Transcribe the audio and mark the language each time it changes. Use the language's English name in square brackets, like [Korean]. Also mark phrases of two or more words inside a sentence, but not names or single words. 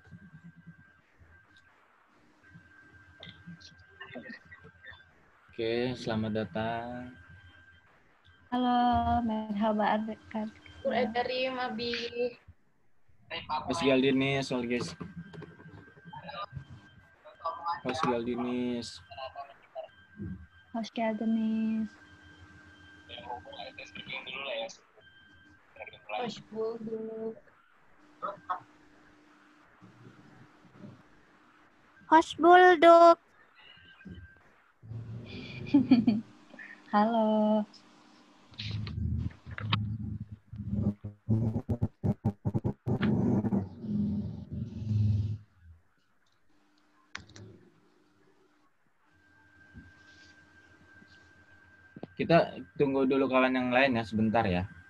[Indonesian] Oke, selamat datang. Halo, merhaba Kak. dari Mabi. Mas Galdinis, guys. Mas Galdinis. [Turkish] Hoş geldiniz. Hoş bulduk. Hoş bulduk. [Indonesian] Halo. Kita tunggu dulu kawan yang lain ya, sebentar ya.